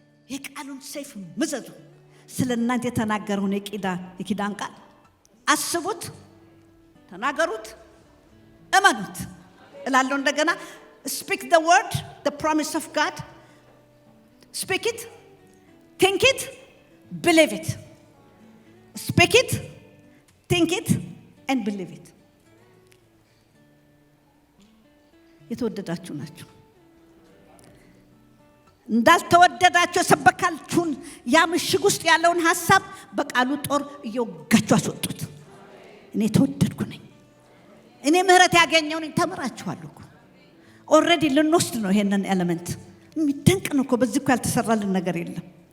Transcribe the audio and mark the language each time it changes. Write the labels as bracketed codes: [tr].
[am] የቃሉን ሰይፍ ምዘዙ። ስለ እናንተ የተናገረውን የኪዳን ቃል አስቡት፣ ተናገሩት፣ እመኑት እላለሁ። እንደገና [en] speak the word, the promise of God. Speak it, think it, believe it. Speak it, think it, and believe it. [am] የተወደዳችሁ ናችሁ። እንዳልተወደዳችሁ ሰበካችሁን ያ ምሽግ ውስጥ ያለውን ሐሳብ በቃሉ ጦር እየወጋችሁ አስወጡት። እኔ ተወደድኩ ነኝ፣ እኔ ምህረት ያገኘው ነኝ። ተምራችኋል እኮ ኦልሬዲ ልንወስድ ነው ይሄንን ኤሌመንት። የሚደንቅ ነው እኮ በዚህ እኮ ያልተሰራልን ነገር የለም።